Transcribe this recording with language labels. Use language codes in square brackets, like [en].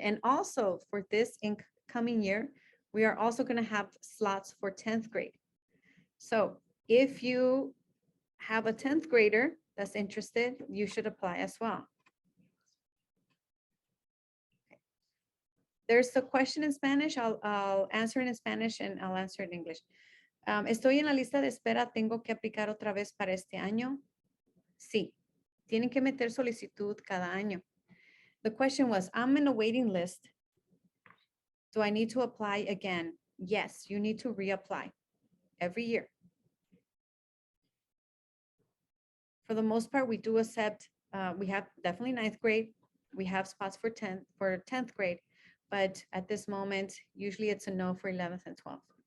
[en] And also for this incoming year, we are also going to have slots for 10th grade. So if you have a 10th grader that's interested, you should apply as well. Okay. There's a question in Spanish. I'll answer it in Spanish and I'll answer it in English. [es] Estoy en la lista de espera. ¿Tengo que aplicar otra vez para este año? Sí. Tienen que meter solicitud cada año. [en] The question was, I'm in a waiting list. Do I need to apply again? Yes, you need to reapply every year. For the most part, we do accept, we have definitely 9th grade. We have spots for 10th grade, but at this moment, usually it's a no for 11th and 12th.